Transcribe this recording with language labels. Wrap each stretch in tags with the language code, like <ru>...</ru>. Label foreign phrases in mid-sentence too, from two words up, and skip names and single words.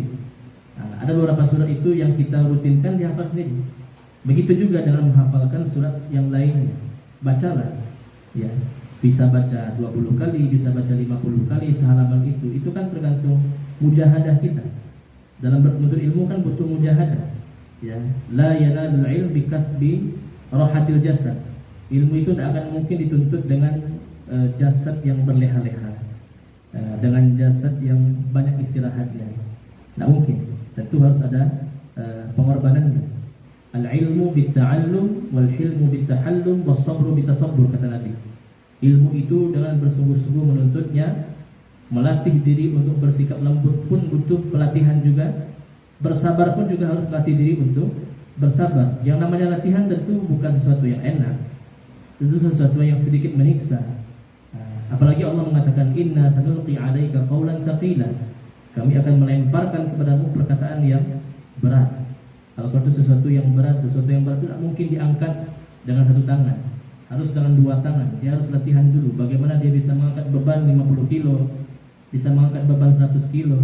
<id>Nah, ada beberapa surat itu yang kita rutinkan dihafal sendiri. Begitu juga dengan menghafalkan surat yang lainnya. Bacalah, ya, bisa baca 20 kali, bisa baca 50 kali sehalaman itu. Itu kan tergantung mujahadah kita. Dalam menuntut ilmu kan butuh mujahadah.</id> <ar>Ya, لا ينال العلم بكسب راحة الجسد.</ar> <id>Ilmu itu tidak akan mungkin dituntut dengan jasad yang berleha-leha, dengan jasad yang banyak istirahatnya. Tidak mungkin. Tentu harus ada pengorbanannya.</id> <ar>العلم بالتعلم والحلم بالتحلم والصبر بالتصبر,</ar> <id>kata Nabi. Ilmu itu dengan bersungguh-sungguh menuntutnya, melatih diri untuk bersikap lembut pun butuh pelatihan juga. Bersabar pun juga harus melatih diri untuk bersabar. Yang namanya latihan tentu bukan sesuatu yang enak, itu sesuatu yang sedikit menyiksa. Apalagi Allah mengatakan</id> <ar>إنا سنلقي عليك قولا ثقيلا.</ar> <id>Kami akan melemparkan kepadamu perkataan yang berat. Kalau itu sesuatu yang berat itu tidak mungkin diangkat dengan satu tangan. Harus dengan dua tangan. Dia harus latihan dulu bagaimana dia bisa mengangkat beban 50 kilo, bisa mengangkat beban 100 kilo.</id>